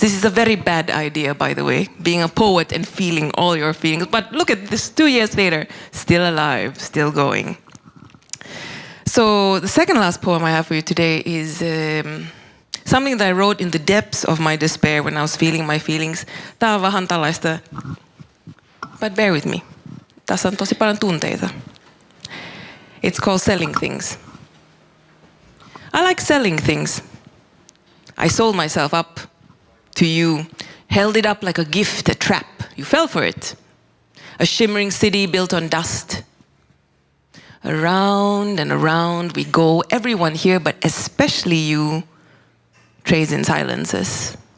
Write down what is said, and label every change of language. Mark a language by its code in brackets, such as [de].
[en] This is a very bad idea, by the way, being a poet and feeling all your feelings. But look at this, 2 years later, still alive, still going. So the second last poem I have for you today is something that I wrote in the depths of my despair when I was feeling my feelings. [fi] Tää on vähän tällaista, [en] but bear with me. [fi] Tässä on tosi paljon tunteita. [en] It's called Selling Things. I like selling things. I sold myself up to you, held it up like a gift, a trap. You fell for it. A shimmering city built on dust. Around and around we go, everyone here, but especially you, trades in silences.